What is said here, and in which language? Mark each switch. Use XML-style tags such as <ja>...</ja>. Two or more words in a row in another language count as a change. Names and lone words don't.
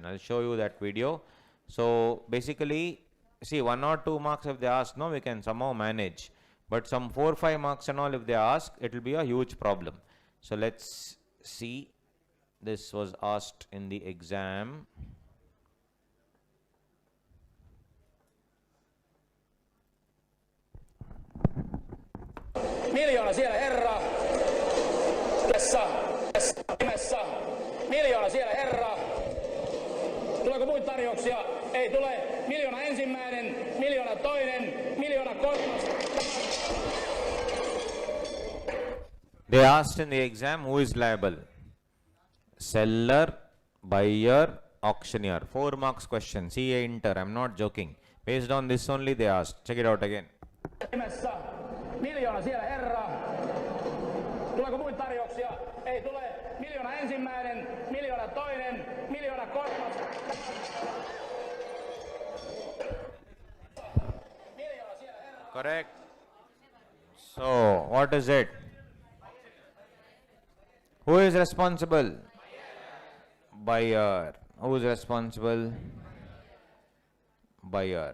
<en>I'll show you that video. So basically, see, 1 or 2 marks if they ask, no, we can somehow manage. But some 4 or 5 marks and all, if they ask, it will be a huge problem. So let's see. This was asked in the exam.</en> <fi>Miljoona siellä herra. Nimessä. Miljoona siellä herra. Tuleeko muita tarjouksia? Ei tule. Miljoona ensimmäinen, miljoona toinen, miljoona kolmas.</fi> <en>They asked in the exam, who is liable? Seller, buyer, auctioneer. 4 marks question. CA Inter. I'm not joking. Based on this only they asked. Check it out again.</en> <fi>Miljoona siellä herra. Tuleeko muita tarjouksia? Ei tule. Miljoona ensimmäinen, miljoona toinen, miljoona kolmas.</fi> <en>Correct. So, what is it? Who is responsible? Buyer. Who is responsible? Buyer.</en>